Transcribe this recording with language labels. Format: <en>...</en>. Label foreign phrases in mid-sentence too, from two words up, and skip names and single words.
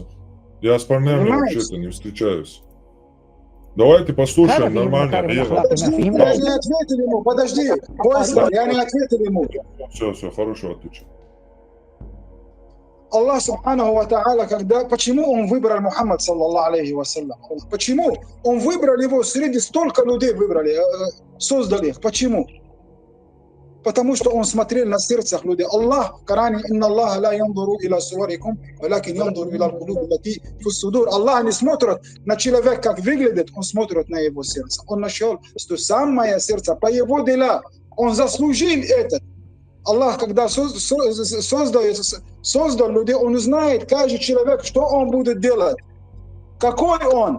<ru>Я с парнями вообще-то не встречаюсь. Давайте послушаем нормально. Подожди, я не ответил ему. Все, хорошо, отвечу.</ru> <ar>Аллах سبحانه وتعالى,</ar> <ru>почему он выбрал Мухаммад,</ru> <ar>صلى الله عليه وسلم?</ar> <ru>Почему он выбрал его среди столько людей, создал их? Почему? Потому что он смотрел на сердцах людей.</ru> <ar>Аллах</ar> <ru>в Коране:</ru> <ar>«إن الله لا ينظر إلى صوركم ولكن ينظر إلى القلوب التي في الصدور».</ar> <ru>Аллах не смотрит на человека, как выглядит, он смотрит на его сердце. Он нашел, что самое сердце, по его делам, он заслужил это. Аллах, когда создал людей, он знает, каждый человек, что он будет делать, какой он.</ru>